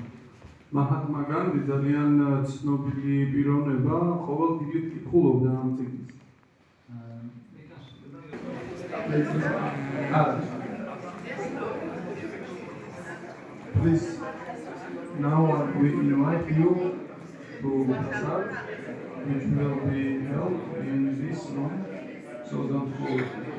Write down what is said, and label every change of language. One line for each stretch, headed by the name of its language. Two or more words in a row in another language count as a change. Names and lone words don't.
Georgian: Mahatma Gandhi ძალიან ცნობილი პიროვნება, ყოველ დილით კითხულობდა ამ წიგნს.
English: Please, now we invite you to Prasad, which will be held in this room, so don't forget.